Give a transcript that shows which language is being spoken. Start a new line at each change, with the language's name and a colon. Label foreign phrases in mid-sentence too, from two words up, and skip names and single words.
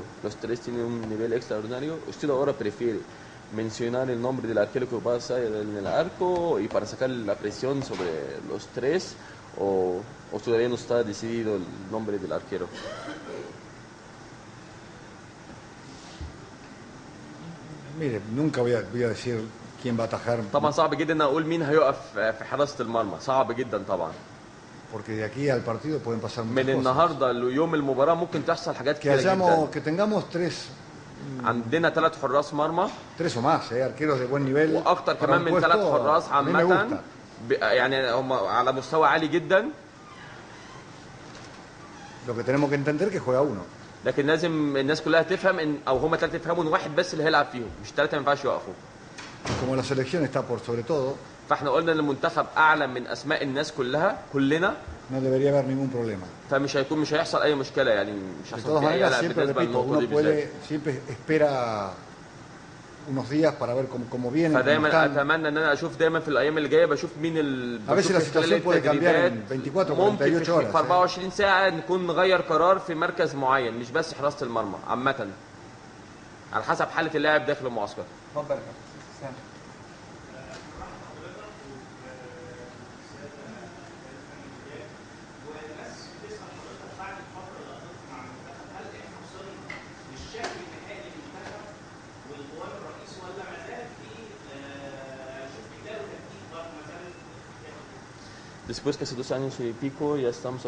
Spanish: Los tres tienen un nivel extraordinario. ¿Usted ahora prefiere mencionar el nombre del arquero que pasa en el arco y para sacar la presión sobre los tres? o todavía no está decidido el nombre del arquero. Mire, nunca voy a decir quién va a atajar,
Arabic: طبعا صعب جدا ان اقول مين هيقف في حراسه المرمى، صعب جدا طبعا.
Spanish: porque de aquí al partido pueden pasar muchas
Arabic: من
Spanish: cosas.
Arabic: النهارده ليوم المباراه ممكن تحصل حاجات
Spanish: Que,
Arabic: كتيره جدا.
Spanish: que tengamos
Arabic: عندنا 3 حراس مرمى
Spanish: tres o más, arqueros de buen nivel.
Arabic: واكتر
Spanish: para
Arabic: كمان
Spanish: un
Arabic: من 3
Spanish: puesto,
Arabic: حراس
Spanish: a mí me
Arabic: عامه
Spanish: gusta.
Arabic: يعني هم على مستوى عالي جدا.
Spanish: Lo que tenemos que entender que juega uno.
Arabic: لكن لازم الناس كلها تفهم ان او هم 3 يفهموا ان واحد بس اللي هيلعب فيهم، مش 3 ما ينفعش يقفوا.
Spanish: Como la selección está por sobre todo,
Arabic: فاحنا قلنا ان المنتخب اعلى من اسماء الناس كلها كلنا،
Spanish: no debería haber ningún problema.
Arabic: فمش هيحصل اي مشكله، يعني مش
Spanish: De
Arabic: هيحصل
Spanish: todas
Arabic: في اي
Spanish: maneras,
Arabic: قلق
Spanish: siempre
Arabic: بالنسبه
Spanish: repito,
Arabic: للنقطه دي
Spanish: uno
Arabic: بالذات.
Spanish: siempre espera unos días para ver cómo vienen, cómo
Arabic: فدايما
Spanish: están.
Arabic: اتمنى ان انا اشوف دايما في الايام اللي جايه بشوف مين
Spanish: A veces la situación puede cambiar en 24 o
Arabic: ممكن
Spanish: 48 horas.
Arabic: في 24 ساعه نكون نغير قرار في مركز معين، مش بس حراسه المرمى عامه، على حسب حاله اللاعب داخل المعسكر. اتفضل يا كابتن سامح.
Spanish: Después que hace 2 años y pico ya estamos aquí